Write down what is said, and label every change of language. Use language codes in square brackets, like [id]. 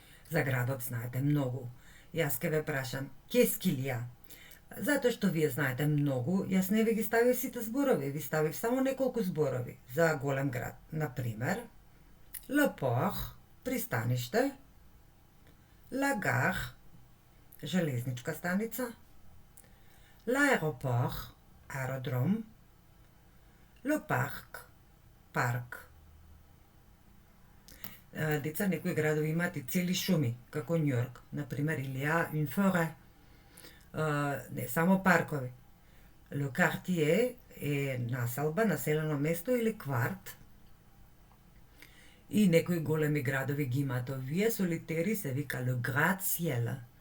[mk] За градот знаете многу. Јас ке ве прашам, [fr] qu'est-ce qu'il y a? [mk] Затоа што вие знаете многу, јас не ви ги ставив сите зборови, ви ставив само неколку зборови за голем град. [fr] Например, le port, пристаниште, la gare, железничка станица, l'aéroport, аеродром, le parc, парк. [mk] Деца, некои градови имаат и цели шуми, како Њујорк, например, или une forêt. Не само паркови. Le quartier е населба, населено место или кварт. И некои големи градови ги имаат овие солитери, се вика le gratte-ciel.